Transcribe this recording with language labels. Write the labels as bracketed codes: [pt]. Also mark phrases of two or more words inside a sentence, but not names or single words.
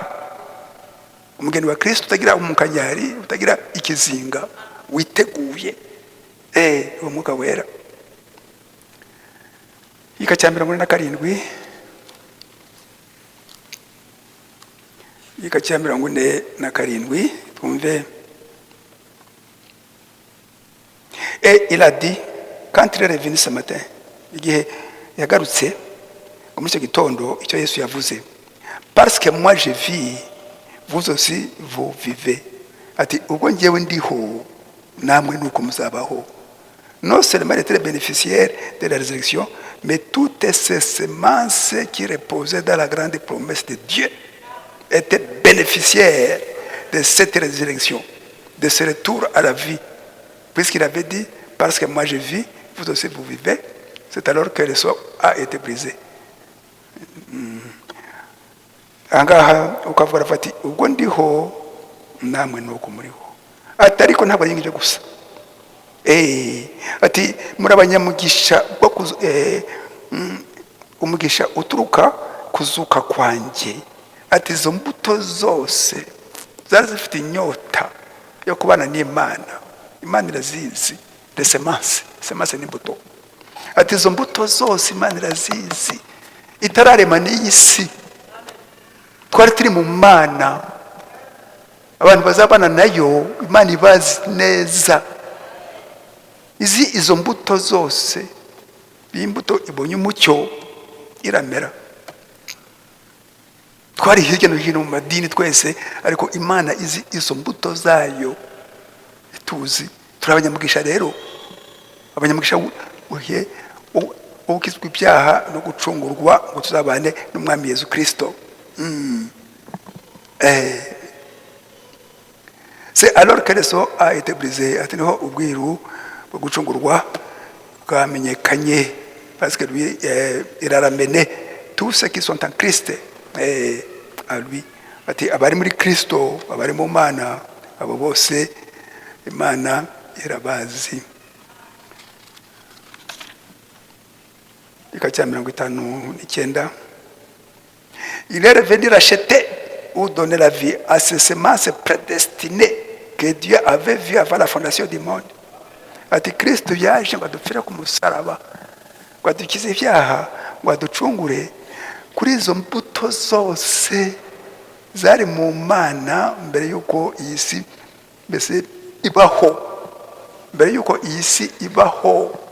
[rw] Umugeni wa Kristo utagira umunkanyari utagira ikizinga witeguye. Umwuka wera. Ika cya 47 Ika cya 47 twumve. [fr] Et il a dit quand il est revenu ce matin, [rw] igihe yagarutse muri cyo gitondo icyo Yesu yavuze, [fr] parce que moi je vis vous aussi vous vivez. [rw] Ati ubwo ngewe ndiho namwe nuko muzabaho. [fr] Non seulement il était bénéficiaire de la résurrection, mais toutes ces semences qui reposaient dans la grande promesse de Dieu étaient bénéficiaires de cette résurrection, de ce retour à la vie. Puisqu'il avait dit, parce que moi je vis, vous aussi vous vivez, c'est alors que le sceau a été brisé. [rw] Angaha ukavuga fati ubwo ndiho namwe nuko muriho. Atariko ntabwo yingije gusa. Ati muri abanyamugisha bwo umugisha uturuka kuzuka kwanjye. Ati izo mbuto zose zari zifite inyota yo kubana n'Imana. Imana irazizi. [fr] De semence n'imbuto. [rw] Ati izo mbuto zose Imana irazizi. Itararema n'iyi si. Twari turi mu Mana. Abantu bazabana nayo Imana ibazi neza. Izo mbuto zose b'imbuto ibonye umucyo iramera. Twari hirya no hino mu madini twese ariko Imana izi izo mbuto zayo ituzi. Turabanyamugisha rero. Abanyamugisha ukizwa ibyaha no gucungurwa ngo tuzabane n'umwami Yesu Kristo. [fr] C'est alors que le sceau a été brisé. [rw] Ati niho ubwiru bwo gucungurwa bwamenyekanye, [fr] parce que lui il a ramené tous ceux qui sont en Christ à lui. [rw] Ati abari muri Kristo, abari mu Mana, abo bose Imana irabazi. Ika cya 59. [fr] Il est revenu racheter ou donner la vie à ces semences prédestinées que Dieu avait vues avant la fondation du monde. [rw] Ati Kristo yaje ngo adupfira ku musaraba, ngo adukize ibyaha, ngo aducungure kuri izo mbuto zose zari mu Mana mbere yuko iyi si mbese ibaho. Mbere yuko iyi si ibaho.